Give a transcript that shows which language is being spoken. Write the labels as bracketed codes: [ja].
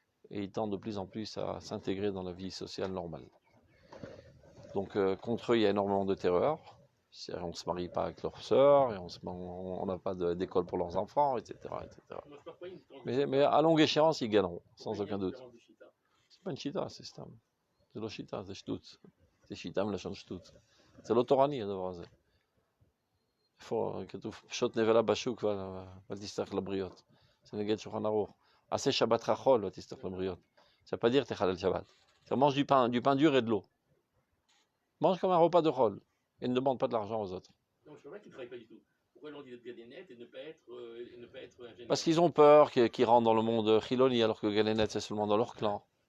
[fr] Et ils tendent de plus en plus à s'intégrer dans la vie sociale normale. Donc contre eux, il y a énormément de terreur. On ne se marie pas avec leurs sœurs, et on n'a pas d'école pour leurs enfants, etc. etc. Mais à longue échéance, ils gagneront, sans aucun doute. C'est pas une chita, c'est stam. C'est [he] לא שיטה, זה שטות. זה שיטה מלשון שטות. זה לא תורני הדבר הזה. איפה כתוב פשוט נבלה בשוק ואל תסתרך לבריות. זה נגד שולחן ערוך. עשה שבת חול ואל תסתרך לבריות. [fr] Ça veut pas dire [he] תחלל שבת. [fr] Ça mange du pain dur et de l'eau. Mange comme un repas de chol et ne demande pas de l'argent aux autres. Non, je ne sais pas qu'ils ne travaillent pas du tout. Pourquoi ils leur disent d'être Galenet et ne pas être ingénieur? Parce qu'ils ont peur qu'ils rentrent dans le monde Chiloni alors que Galenet c'est seulement dans leur clan.